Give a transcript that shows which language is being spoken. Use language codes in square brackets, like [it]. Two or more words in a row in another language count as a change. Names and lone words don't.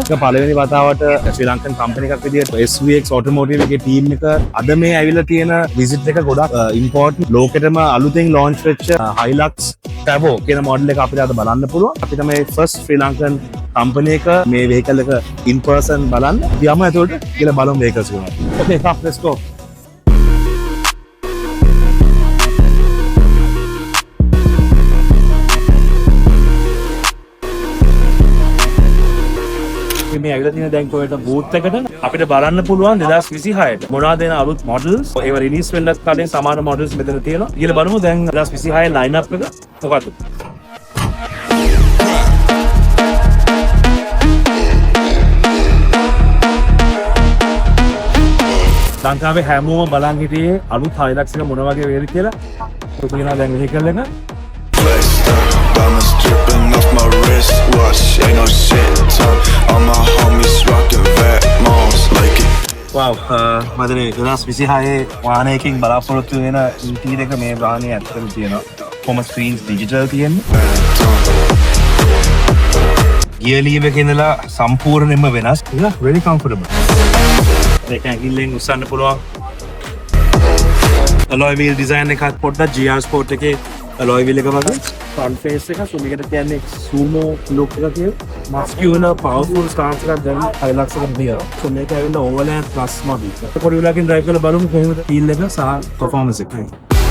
[si] ඒක පළවෙනි වතාවට [en] Sri Lankan company [si] එකක් විදිහට SVX Automotive එකේ ටීම් එක අද මේ ඇවිල්ලා තියෙන විසිට් එක ගොඩක් ඉම්පෝටන්ට්. ලෝකෙටම අලුතෙන් ලොන්ච් වෙච්ච Hilux Tavo කියන මොඩල් එක අපිට අද බලන්න පුළුවන්. අපිට මේ [en] first Sri Lankan company [si] එක මේ වෙහිකල් එක [en] in person [si] බලන්න. යමු ඇතුළට කියලා බලමු වෙහිකල්ස් ගොඩක්. [en] Okay, come, let's go. [si] මේ ඇවිල්ලා තියෙන දැන් Toyota බූත් එකට අපිට බලන්න පුළුවන් 2026ට මොනවද එන අලුත් මොඩල්ස් ඒවා රිලීස් වෙන්නත් කලින් සමාන මොඩල්ස් මෙතන තියෙනවා. ඊළඟ බලමු දැන් 2026 [en] line up [si] එක මොකක්ද? ලංකාවේ හැමෝම බලන් හිටියේ අලුත් Hilux එක මොන වගේ වේද කියලා. ඔය කියනවා දැන් වෙහිකල් එක [en] diamonds dripping off my wristwatch. Ain't no shit talk. All my homies rockin' Vatmos like it. [si] wow මදනේ 2026 වාහනයකින් බලාපොරොත්තු වෙන ඉන්ටීරියර් එක මේ වාහනේ ඇත්තටම තියෙනවා. කොම [en] screens digital [si] තියෙන්නේ. [en] gear lever [si] එකේ ඉඳලා සම්පූර්ණයෙන්ම වෙනස්. ඒක [en] very comfortable. [si] ඒක ඇඟිල්ලෙන් උස්සන්න පුළුවන්. [en] alloy wheel design [si] එකත් පොඩ්ඩක් GR Sport එකේ [en] alloy wheel [si] එක වගේ [en] front face [si] එක සුමිකට කියන්නේ [en] sumo look [si] එක කියලා [en] muscular powerful stance [si] එකක් දැන් Hilux එකට දෙනවා. so මේක ඇවිල්ලා [en] overland plus model. [si] ඒක පොඩි වෙලාවකින් drive කරලා බලමු කොහොමද feel එක සහ performance එක.